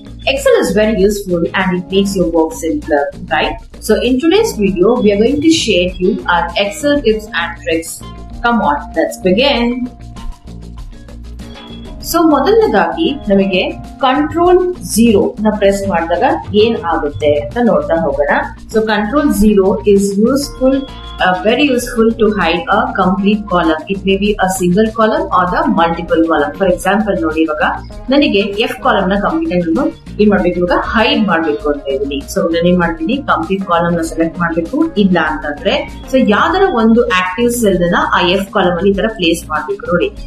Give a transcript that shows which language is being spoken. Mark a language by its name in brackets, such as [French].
[English] Excel is very useful and it makes your work simpler, right? So in today's video, we are going to share you our Excel tips and tricks. Come on, let's begin. [Kannada] So ಮೊದಲನೇದಾಗಿ ನಮಗೆ control 0 ನ press ಮಾಡಿದಾಗ ಏನ್ ಆಗುತ್ತೆ ಅಂತ ನೋಡ್ತಾ ಹೋಗೋಣ. [English] So control 0 is useful, very useful to hide a complete column. It may be a single column or the multiple column. For example [Kannada] ನೋಡಿ, ಇವಾಗ ನನಗೆ F ಕಾಲಮ್ ನ ಕಂಪ್ಲೀಟ್ ಆಗಿ ಏನ್ ಮಾಡ್ಬೇಕು, ಇವಾಗ ಹೈಡ್ ಮಾಡ್ಬೇಕು ಅಂತ ಇದೀನಿ. ಸೊ ನಾನು ಏನ್ ಮಾಡ್ತೀನಿ, ಕಂಪ್ಲೀಟ್ ಕಾಲಮ್ ನ ಸೆಲೆಕ್ಟ್ ಮಾಡ್ಬೇಕು. ಇಲ್ಲ ಅಂತಂದ್ರೆ ಸೊ ಯಾವ್ದಾರ ಒಂದು ಆಕ್ಟಿವ್ ಸೆಲ್ ನ ಆ F ಕಾಲಮ್ ಅಲ್ಲಿ ಈ ತರ ಪ್ಲೇಸ್ ಮಾಡ್ಬೇಕು ನೋಡಿ.